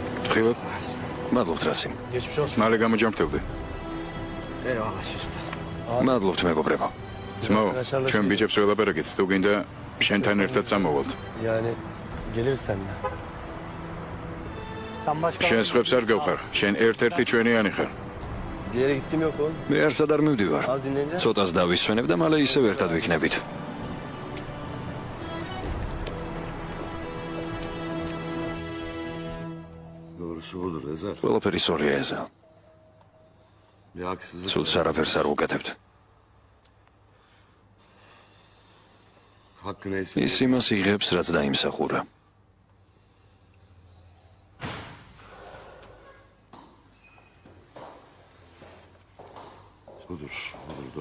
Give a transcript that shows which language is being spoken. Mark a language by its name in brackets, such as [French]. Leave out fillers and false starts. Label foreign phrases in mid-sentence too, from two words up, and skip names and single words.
[Georgian] გაფრთხილებ? მადლობთ რასი. მალე გამოჯამრთელდი. [Turkish] Eyvallah çocuklar. [Georgian] მადლობთ მეგობრებო. ძმაო, ჩვენ ბიჭებს ველაპარაკეთ, თუ გინდა შენთან ერთად წამოვალთ. [Turkish] Yani geliriz seninle. [Georgian] შენ სხვებს არ გავხარ, შენ ერთ-ერთი ჩვენიანი ხარ. [Turkish] Bir yere gittim yok oğlum. [Georgian] მე არსად არ მივდივარ. [Turkish] Az dinleneceğiz. [Georgian] ცოტას დავისვენებ და მალე ისევ ერთად ვიქნებით. [Turkish] Doğrusu budur Ezer. [Georgian] ყველაფერი სწორია ეზა. [Turkish] Bir haksızlık. [Georgian] სულს არაფერს არ უკეთებთ. [Turkish] Hakkı neyse. [Georgian] ის იმას იღებს, რაც დაიმსახურა. [Turkish] Budur. Budur doğru.